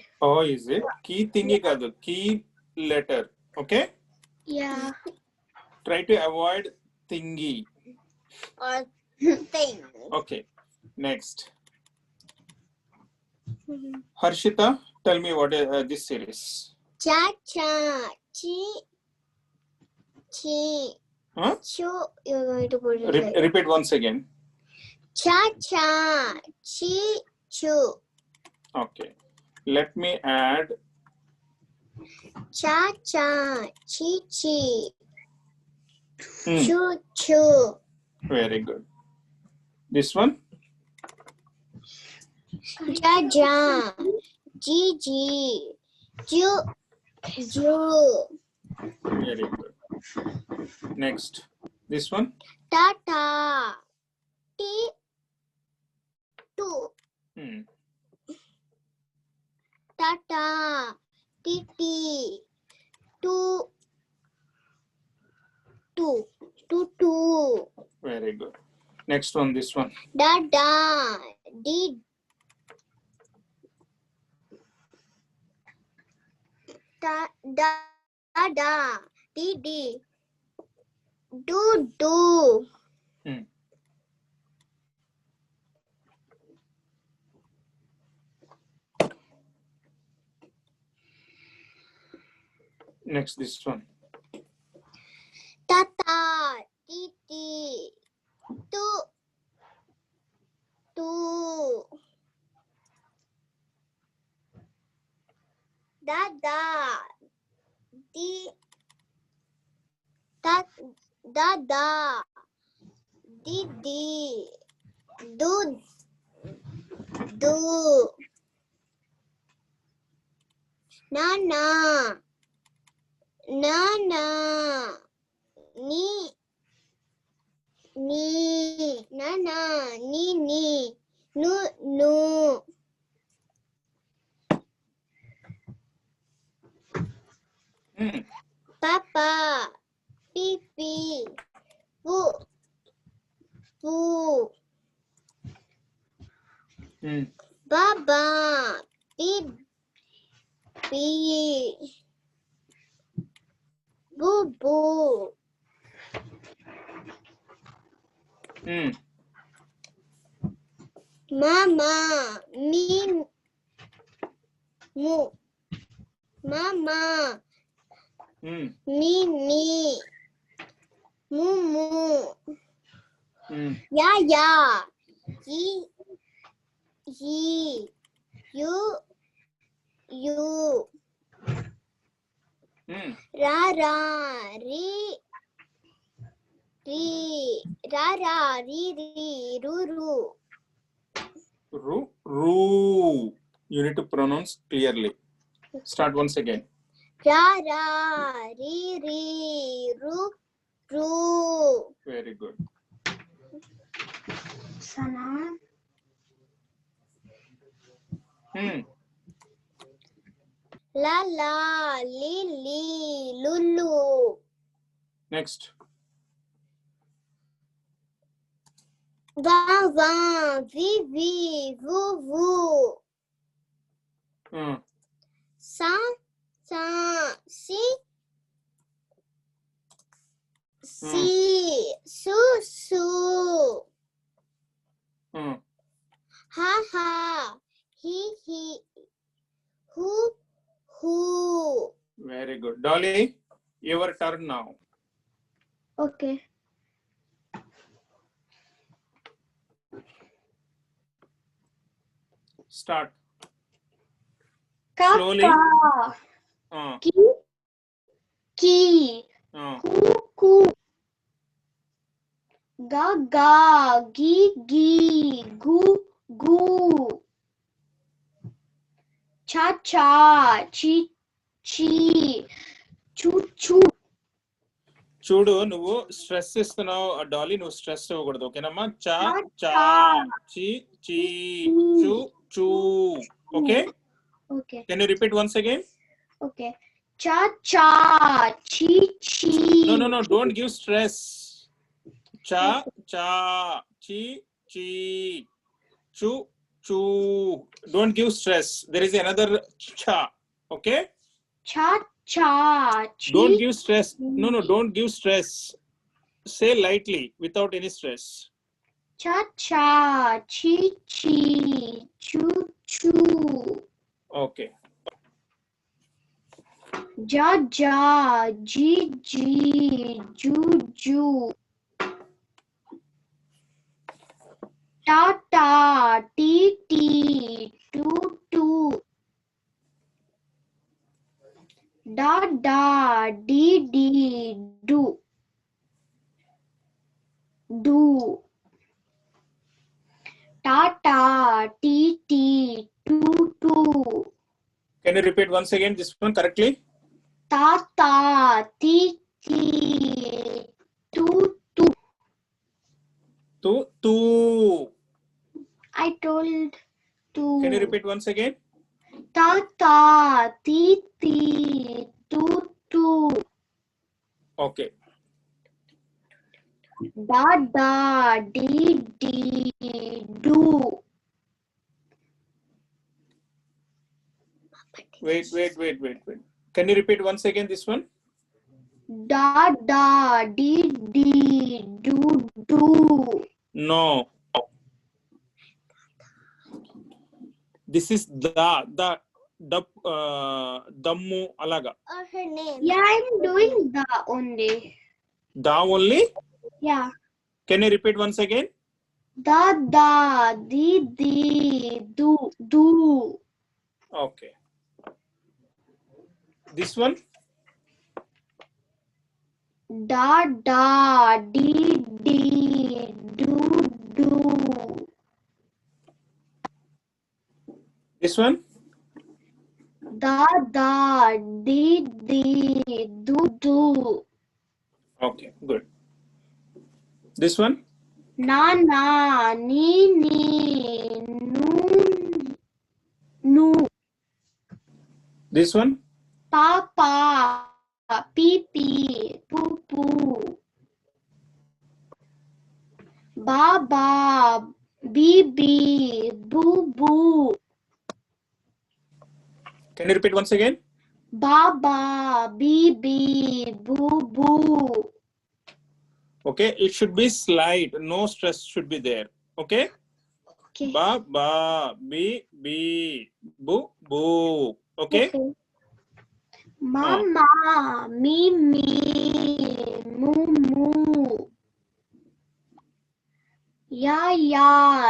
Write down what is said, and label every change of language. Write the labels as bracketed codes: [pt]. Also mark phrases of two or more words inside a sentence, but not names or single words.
[en] Oh, is it? Key thingy kaadu. Key letter. Okay? Yeah. Try to avoid thingy. Or thing. Okay. Next. Harshita, tell me what is this series. Cha cha chi chi. Huh? Chu. You're going to put it like Repeat once again. cha cha chi chu. Okay. Let me add. Cha cha chi chi. Hmm. Chu chu. Very good. This one. Ja ja. Ji ji. Ju ju. Very good. Next. This one. Ta ta. Ti tu. Hmm. Ta ta. Ti ti. Tu tu. Tu tu. Very good. Next one. This one. Da da. Di. Da da da. Di di. Do do. Hmm. Next. This one. Ta ta. Ti ti. Tu tu. Da da. Di. Da da da. Di di. Do do. Na na. Na na. Ni ni. Na na. Ni ni. Nu nu. Hmm. Papa. Pipi. Pu. Pu. Hmm. Baba. Bib. Bi. Boo boo. Hmm. Mama. Me. Mu. Mama. Hmm. Me me. Moo moo. Hmm. Ya ya. Yi. Yi. You. Hmm. Ra ra. Ri. Ra ra. Ri. Ru. Ru. You need to pronounce clearly. Start once again. Ra ra. Ri. Ru. Very good. Sana. Hmm. La la. Li. Lulu. Next. Va. Vi. Vu. Hmm. Sa. Si. Su. Hmm. Ha. He. Who. Very good. Dolly, your turn now. Okay. Start. Kaka. Slowly. Ki. Ku. Ga. Gi. Gu. Cha. Chi. Chu. [te] చూడు నువ్వు స్ట్రెస్ ఇస్తున్నావు డాలీ నువ్వు స్ట్రెస్ ఇవ్వకూడదు ఓకేనమ్మా చా చి చి చు చూ ఓకే [en] Okay. can you repeat once again Okay. Cha. Chi. No, don't give stress. Cha, chi, chi, chu, choo. Don't give stress. There is another cha. Okay. Cha cha. Don't Chi. give stress. No, don't give stress. Say lightly without any stress. Cha cha. Chi chi. Choo choo. Okay. Ja ja. Ji ji. Ju ju. Ta ta. Ti ti. Tu tu. Da da. Di di. Do. Do. Ta ta. Ti ti. Tu tu. Can you repeat once again this one correctly? Ta ta. Ti ti. Tu tu. Tu. I told tu. Can you repeat once again? Ta ta. Ti ti. Tu tu. Okay. Da da. Di di. Do. Wait. Can you repeat once again this one? Da da. Di di. Do do. No. This is the [te] dammu alaga. [en] Or her name. Yeah, I'm doing the only. Da only? Yeah. Can you repeat once again? Da da. Di di. Do do. Okay. This one? Da da. Di di. Do do. This one? Da da. Di di. Do do. Okay, good. This one? Na na. Ni ni. Nu nu. This one? Pa pa. Pee pee. Poo poo. Ba ba. Bee bee. Boo boo. Can you repeat once again? Ba ba. Bee bee. Boo boo. Okay, it should be slight. No stress should be there. Okay? Okay. Ba ba be boo boo. Okay? Mama. Me me. Moo moo. Ya ya.